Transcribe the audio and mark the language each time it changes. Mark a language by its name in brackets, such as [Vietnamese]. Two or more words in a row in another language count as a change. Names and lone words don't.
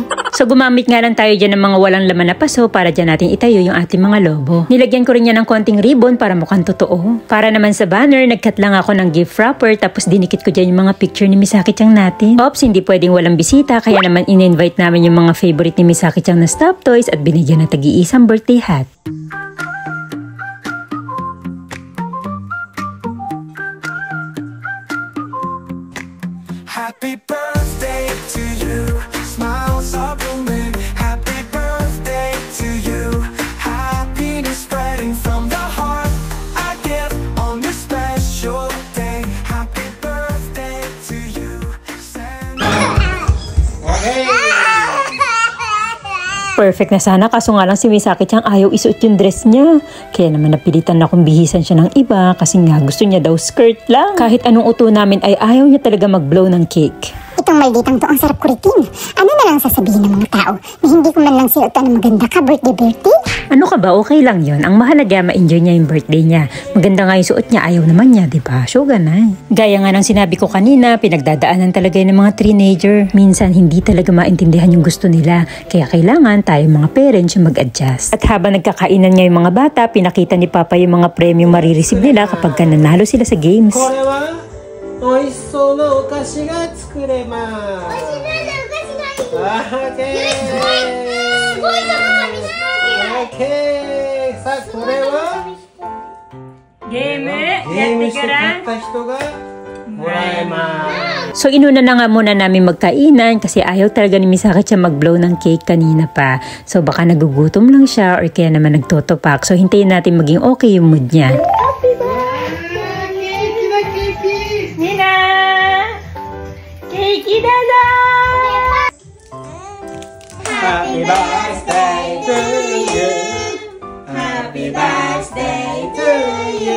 [Filipino] So gumamit nga lang tayo dyan ng mga walang laman na paso para dyan natin itayo yung ating mga lobo. Nilagyan ko rin yan ng konting ribbon para mukhang totoo. Para naman sa banner, nagcut lang ako ng [English] gift wrapper [Filipino] tapos dinikit ko dyan yung mga picture ni Misaki-chan natin. Oops, hindi pwedeng walang bisita kaya naman in-invite namin yung mga favorite ni Misaki-chan na [English] stuffed toys [Filipino] at binigyan na tagi-isang [English] birthday hat. Happy birthday to you, smiles are blooming. Happy birthday to you, happiness spreading from the heart. I give on this special day. Happy birthday to you. [Filipino] Perfect na sana kaso nga lang si Misaki-chan ayaw isuot yung dress niya. Kaya naman napilitan na akong bihisan siya ng iba kasi nga gusto niya daw skirt lang. Kahit anong uto namin ay ayaw niya talaga mag-blow ng cake. Itong malditang to ang sarap kuritin. Ano na lang sasabihin ng mga tao na hindi ko man lang sinuotan ng maganda ka birthday? Ano ka ba? Okay lang yun. Ang mahalaga, ma-enjoy niya yung birthday niya. Maganda nga yung suot niya, ayaw naman niya, diba? So, ganun. Gaya nga ng sinabi ko kanina, pinagdadaanan talaga yung mga teenager. Minsan, hindi talaga maintindihan yung gusto nila. Kaya kailangan tayo mga parents yung mag-adjust. At habang nagkakainan nga yung mga bata, pinakita ni Papa yung mga premyo marireceive nila kapag nanalo sila sa games. [Japanese] 美味しそうなお菓子が作れます。美味しそうなお菓子が [English] Okay. Okay. [Japanese] さあこれはゲームゲームして勝った人がもらえます。 [Filipino] So inuna na nga muna namin magkainan kasi ayaw talaga ni Misaki siya mag-blow ng cake kanina pa. So baka nagugutom lang siya or kaya naman nagtotopak. So hintayin natin maging okay yung mood niya. [English] Happy birthday! Nina! Cake da da! Happy birthday to you. Happy birthday to you.